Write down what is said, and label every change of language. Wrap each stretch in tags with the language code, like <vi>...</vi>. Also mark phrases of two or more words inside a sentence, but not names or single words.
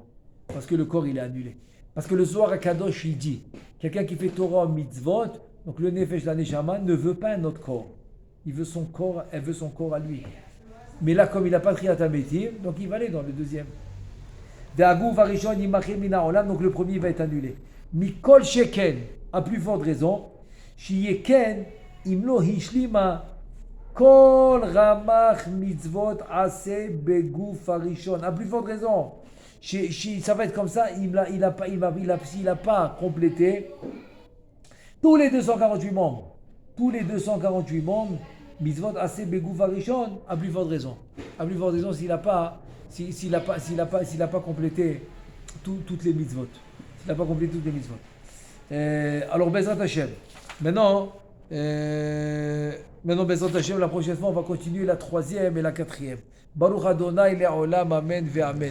<fr>Parce que le corps, il est annulé. Parce que le Zohar HaKadosh, il dit, quelqu'un qui fait</fr> <he>תורה מצוות,</he> <fr>donc le Nefesh, la Neshama, ne veut pas un autre corps. Il veut son corps, elle veut son corps à lui. Mais là, comme il n'a pas</fr> <he>תחיית המתים,</he> <fr>donc il va aller dans le deuxième. Donc le premier va être annulé.</fr> <he>מכל שכן,</he> <fr>à plus forte raison,</fr> <he>שכן אם לא השלים כל רמ"ח מצוות עשה בגוף ראשון.</he> <fr>À plus forte raison, ça va être comme ça, s'il n'a pas complété tous les 248 membres,</fr> <he>מצוות עשה בגוף ראשון,</he> <fr>à plus forte raison. À plus forte raison, s'il n'a pas complété toutes les mitzvot. S'il n'a pas complété toutes les mitzvot. Alors,</fr> <he>בעזרת השם.</he> <fr>Maintenant,</fr> <he>בעזרת השם,</he> <fr>la prochaine fois, on va continuer la troisième et la quatrième.</fr> <he>ברוך אדוני לעולם, אמן ואמן.</he>